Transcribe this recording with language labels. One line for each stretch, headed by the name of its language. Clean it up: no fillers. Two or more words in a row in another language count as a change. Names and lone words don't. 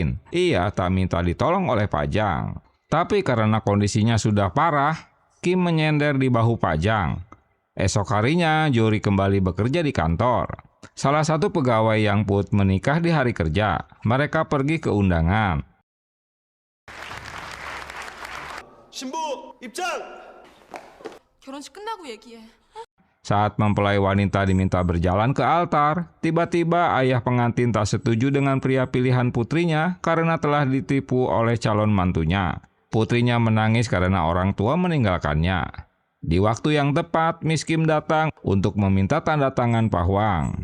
Indonesian: Ia tak minta ditolong oleh Pak Jang. Tapi karena kondisinya sudah parah, Kim menyender di bahu Pak Jang. Esok harinya, Jori kembali bekerja di kantor. Salah satu pegawai yang put menikah di hari kerja. Mereka pergi ke undangan.
Korean: 신부 입장. 결혼식 끝나고 얘기해.
Indonesian: Saat mempelai wanita diminta berjalan ke altar, tiba-tiba ayah pengantin tak setuju dengan pria pilihan putrinya karena telah ditipu oleh calon mantunya. Putrinya menangis karena orang tua meninggalkannya. Di waktu yang tepat, Miss Kim datang untuk meminta tanda tangan Pak Hwang.